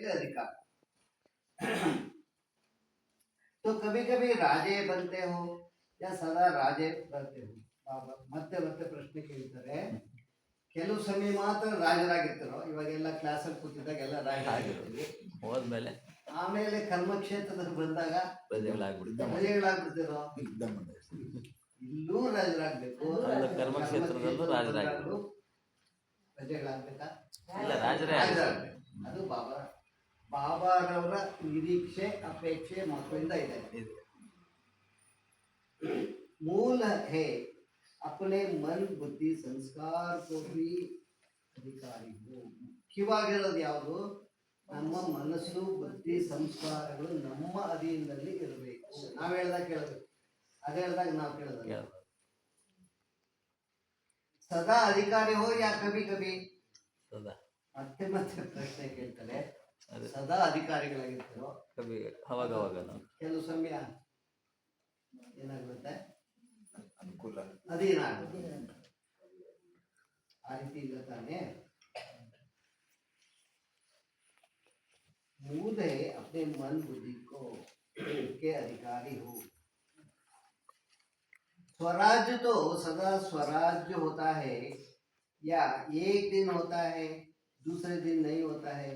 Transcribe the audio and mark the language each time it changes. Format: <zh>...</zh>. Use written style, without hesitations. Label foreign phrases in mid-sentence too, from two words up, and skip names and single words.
<hi>अधिकार। तो कभी कभी राजे बनते हो या सदा राजे बनते हो?</hi> <kn>ಬಾಬಾ ಮತ್ತೆ ಮತ್ತೆ ಪ್ರಶ್ನೆ ಕೇಳ್ತಾರೆ. ಕೆಲವು ಸಮಯ ಮಾತ್ರ ರಾಜರಾಗಿರ್ತಾರೋ, ಇವಾಗೆಲ್ಲ ಕ್ಲಾಸಲ್ಲಿ ಕೂತಿದ್ದಾಗ ಎಲ್ಲ ರಾಜರಾಗಿರ್ತೀವಿ, ಹೋದ್ಮೇಲೆ ಆಮೇಲೆ ಕರ್ಮಕ್ಷೇತ್ರದಲ್ಲಿ ಬಂದಾಗ ಪ್ರಜೆಗಳಾಗ್ಬಿಡ್ತಿರೋ. ಇಲ್ಲೂ ರಾಜರಾಗ್ಬೇಕು, ಕರ್ಮಕ್ಷೇತ್ರದಲ್ಲೂ ರಾಜರಾಗಬೇಕು, ಪ್ರಜೆಗಳಾಗ್ಬೇಕಾ? ಇಲ್ಲ, ರಾಜರೇ ರಾಜರಾಗ್ಬೇಕು. ಅದು ಬಾಬಾರವರ ನಿರೀಕ್ಷೆ, ಅಪೇಕ್ಷೆ ಮಕ್ಕಳಿಂದ ಇದೆ.</kn> <hi>मूल है अपने मन बुद्धि संस्कार को भी अधिकारी हो.</hi> <kn>ಮುಖ್ಯವಾಗಿರೋದು ಯಾವುದು? ನಮ್ಮ ಮನಸ್ಸು ಬುದ್ಧಿ ಸಂಸ್ಕಾರಗಳು ನಮ್ಮ ಅಧೀನದಲ್ಲಿ ಇರಬೇಕು. ನಾವು ಹೇಳ್ದಾಗ ಕೇಳಬೇಕು, ಅದೇ ಹೇಳ್ದಾಗ ನಾವು ಕೇಳೋದು.</kn> <hi>सदा अधिकारी हो या कभी कभी?</hi> <kn>ಮತ್ತೆ ಮತ್ತೆ ಪ್ರಶ್ನೆ ಕೇಳ್ತಾರೆ. ಸದಾ ಅಧಿಕಾರಿಗಳಾಗಿರ್ತಾರೋ, ಕೆಲವು ಸಮಯ ಏನಾಗುತ್ತೆ, ಅನುಕೂಲ ಅದೇನಾಗುತ್ತೆ, ಆ ರೀತಿ ಇಲ್ಲ ತಾನೆ.</kn> <hi>मूल है अपने मन बुद्धि को के अधिकारी हो. स्वराज्य तो सदा स्वराज्य होता है या एक दिन होता है दूसरे दिन नहीं होता है?</hi>